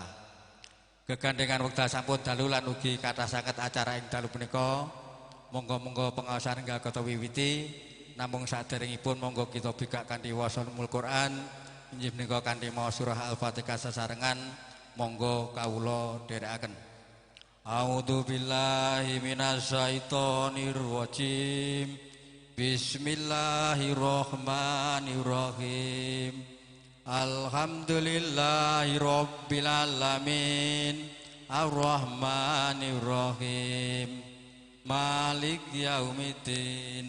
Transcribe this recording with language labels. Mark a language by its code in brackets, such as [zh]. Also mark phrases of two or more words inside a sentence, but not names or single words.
[jv] Gegandengan wekdal sampun dalu lan ugi kathah sanget acara ing dalu punika, monggo-monggo pengaosan enggal kata wiwiti namung saderengipun monggo kita bikak kanthi wasanul Quran inggih menika kanthi maos surah Al-Fatihah sesarengan. Monggo kawula dherekaken. [ar] أعوذ بالله من الشيطان الرجيم. بسم الله الرحمن الرحيم. الحمد لله رب العالمين. الرحمن الرحيم مالك يوم الدين.